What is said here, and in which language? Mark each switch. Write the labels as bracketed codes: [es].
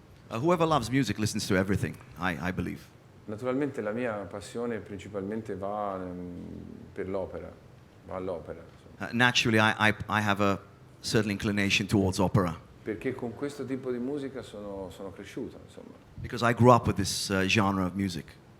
[en] Whoever loves music listens to everything, I believe. [it] Naturalmente la mia passione principalmente va per l'opera, va all'opera. [en] Naturally, I have a certain inclination towards opera. [it] Perché con questo tipo di musica sono cresciuto, insomma. [en] Because I grew up with this genre of music.